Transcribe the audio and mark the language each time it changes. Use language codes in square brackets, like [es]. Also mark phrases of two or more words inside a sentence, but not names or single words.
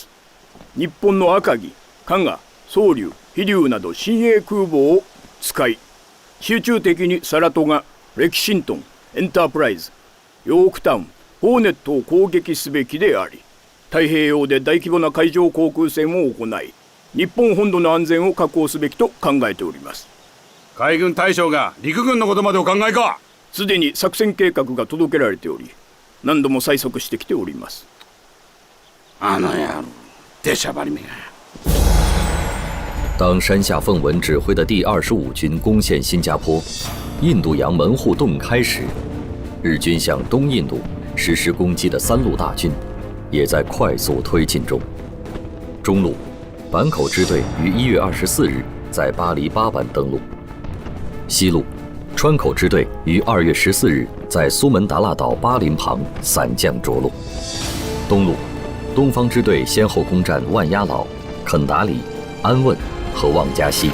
[ja] 日本の赤城、加賀、宗龍、飛龍など新鋭空母を使い、集中的にサラトガ、レキシントン、エンタープライズ、ヨークタウン、ホーネットを攻撃すべきであり、太平洋で大規模な海上航空戦を行い、日本本土の安全を確保すべきと考えております。海軍大将が陸軍のことまでお考えか。すでに作戦計画が届けられており、何度も催促してきております。あの野郎、出しゃばりめが。 [zh] 当山下奉文指挥的第25军攻陷新加坡，印度洋门户洞开时，日军向东印度实施攻击的三路大军也在快速推进中。中路，坂口支队于1月24日在巴黎巴板登陆；西路，川口支队于2月14日在苏门答腊岛巴林旁散将着陆；东路，东方支队先后攻占万鸭老、肯达里、安汶和旺加西。